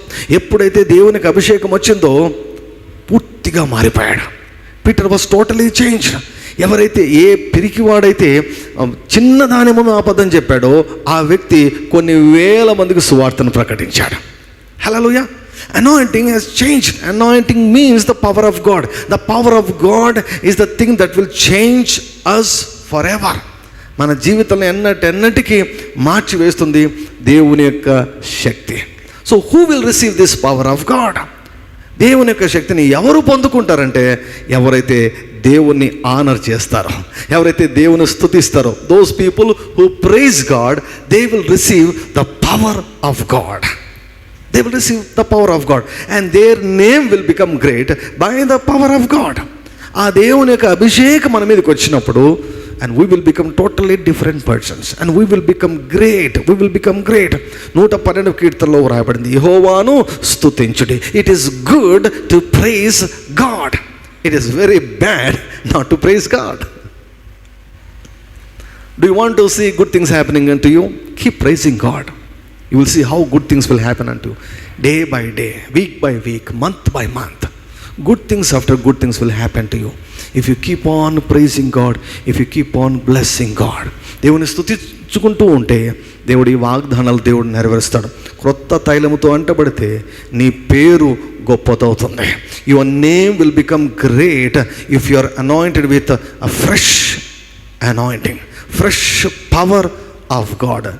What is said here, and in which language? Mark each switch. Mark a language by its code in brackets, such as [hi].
[te] ఎప్పుడైతే దేవునికి అభిషేకం వచ్చిందో పూర్తిగా మారిపోయాడు. [en] Peter was totally changed. [te] ఎవరైతే ఏ పిరికివాడైతే చిన్నదాని ముందు అబద్ధం చెప్పాడో ఆ వ్యక్తి కొన్ని వేల మందికి సువార్తను ప్రకటించాడు. [en] Hallelujah. Anointing has changed. Anointing means the power of God. The power of God is the thing that will change us forever. [te] మన జీవితంలో ఎన్నటికీ మార్చి వేస్తుంది దేవుని యొక్క శక్తి. [en] So who will receive this power of God? [te] దేవుని యొక్క శక్తిని ఎవరు పొందుకుంటారంటే ఎవరైతే దేవుణ్ణి ఆనర్ చేస్తారో, ఎవరైతే దేవుని స్తుతిస్తారో, [en] Those people who praise God, they will receive the power of God. They will receive the power of God and their name will become great by the power of God. [te] ఆ దేవుని యొక్క అభిషేకం మన మీదకి వచ్చినప్పుడు [en] and we will become totally different persons, and we will become great. [te] 112 కీర్తనలో వ్రాయబడింది, యెహోవాను స్తుతించుడి. [en] It is good to praise God. It is very bad not to praise God. Do you want to see good things happening unto you? Keep praising God. You will see how good things will happen unto you. Day by day, week by week, month by month. Good things after good things will happen to you. If you keep on praising God, if you keep on blessing God. [te] దేవుని స్తుతించుకుంటూ ఉంటే దేవుడు ఈ వాగ్దానాలు దేవుడు నెరవేరుస్తాడు. క్రొత్త తైలముతో అంటబడితే నీ పేరు గొప్పదవుతుంది. [en] Your name will become great if you are anointed with a fresh anointing, fresh power of God.